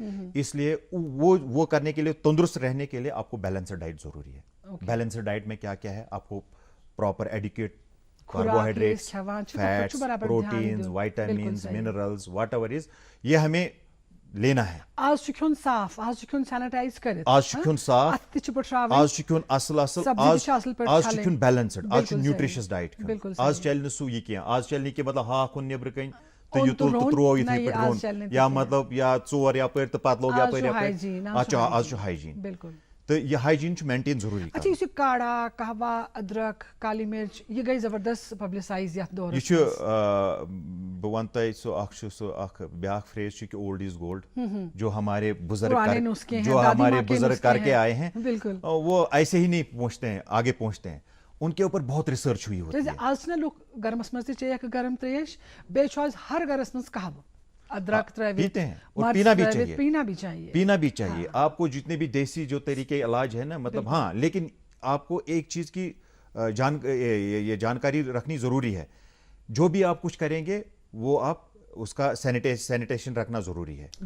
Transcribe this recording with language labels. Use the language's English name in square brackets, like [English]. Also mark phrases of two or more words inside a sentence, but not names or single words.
[Urdu] اس لیے وہ کرنے کے لیے, تندرست رہنے کے لیے آپ کو [English] balanced diet [Urdu] ضروری ہے. [English] balanced diet [Urdu] میں کیا کیا ہے, آپ کو [English] proper adequate carbohydrates, [Urdu] فیٹس, پروٹینز, وائٹامنز, منرلز, [English] what ever is, [Urdu] یہ ہمیں لینا ہے. [Kashmiri] آج چھُ کھیون صاف, آج چھُ کھیون سینیٹائز کٔرِتھ, آج چھُ کھیون صاف, آج چھُ کھیون اصل, آج چھُ کھیون بیلنسڈ, آج چھُ [English] nutritious diet [Kashmiri] کھیون. آج چلہِ نہٕ سُہ یہِ کینٛہہ, آج چلہِ نہٕ کہِ مطلب ہاکھ اوٚن نیٚبرٕ کَنۍ تو یہ تُل تہٕ تروو یِتھٕے پٲٹھۍ روٚن, یا مطلب یا ژور یپٲرۍ تہٕ پتہٕ لوگ یپٲرۍ, آز چھُ ہایجیٖن. تہٕ یہِ ہایجیٖن چھُ مینٹین ضروٗری. اچھا, یُس یہِ کاڑا, کہوا, ادرک, کالی مرچ, یہ گئی زبردست پبلسائز یتھ دورس. یہ چھُ, بہٕ وَنہٕ تۄہہِ, سُہ اکھ چھُ, سُہ اکھ بیاکھ فریز چھُ [Urdu] کہ [English] old is gold, [Urdu] جو ہمارے بزرگ کر کے آئے ہیں, وہ ایسے ہی نہیں پہنچتے ہیں, آگے پہنچتے ہیں. ان کے اوپر بہت ریسرچ ہوئی ہوتی ہے. [Kashmiri] آج چھِ نا لوگ گرمس منٛز تہِ چیٚیَکھ گرم تریش, بیٚیہِ چھُ آز ہر گرس منٛز کہوٕ, ادرک ترٲوِتھ, [Urdu] پیتے ہیں, اور پینا بھی چاہیے. آپ کو جتنے بھی دیسی جو طریقے علاج ہے نا, مطلب ہاں, لیکن آپ کو ایک چیز کی یہ جانکاری رکھنی ضروری ہے, جو بھی آپ کچھ کریں گے وہ آپ اس کا سینیٹیشن رکھنا ضروری ہے.